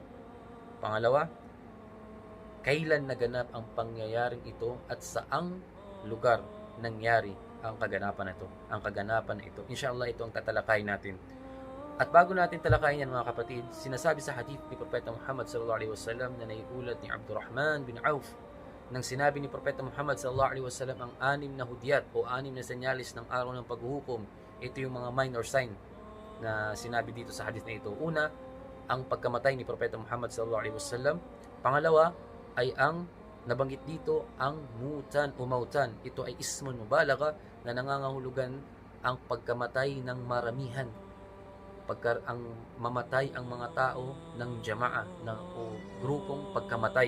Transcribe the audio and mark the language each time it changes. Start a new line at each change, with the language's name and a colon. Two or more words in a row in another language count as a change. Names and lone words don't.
Filipino: Pangalawa, kailan naganap ang pangyayaring ito at saang lugar nangyari ang kaganapan na ito? Inshallah, ito ang tatalakayin natin. At bago natin talakayin yan, mga kapatid, sinasabi sa hadith ni Propeta Muhammad
Arabic: صلى الله عليه وسلم
Filipino: na naiulat ni Abdurrahman bin Auf nang sinabi ni Propeta Muhammad
Arabic: صلى الله عليه وسلم
Filipino: ang 6 na hudyat o 6 na senyalis ng araw ng paghuhukom. Ito yung mga
English: minor sign
Filipino: na sinabi dito sa hadith na ito. Una, ang pagkamatay ni Propeta Muhammad
Arabic: صلى الله عليه وسلم.
Filipino: Pangalawa ay ang nabanggit dito ang mutan o mautan. Ito ay
Arabic: اسم مبالغة
Filipino: na nangangahulugan ang pagkamatay ng maramihan. Pagka ang mamatay ang mga tao ng jama'a o grupong pagkamatay.